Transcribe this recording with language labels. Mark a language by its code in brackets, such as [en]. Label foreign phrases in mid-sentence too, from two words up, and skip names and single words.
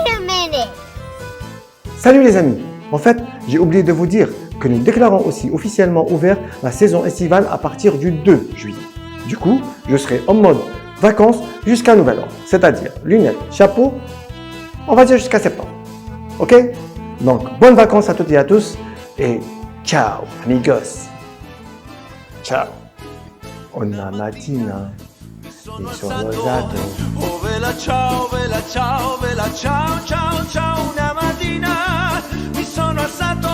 [fr] Salut les amis, En fait, j'ai oublié de vous dire que nous déclarons aussi officiellement ouvert la saison estivale à partir du 2 juillet. Du coup, je serai en mode vacances jusqu'à nouvel ordre, c'est-à-dire lunettes, chapeau, on va dire jusqu'à septembre. Ok? Donc, bonnes vacances à toutes et à tous et ciao, amigos. Ciao. [it] Una mattina mi sono alzato. Oh vela ciao, ciao, ciao, ciao, una mattina mi sono alzato.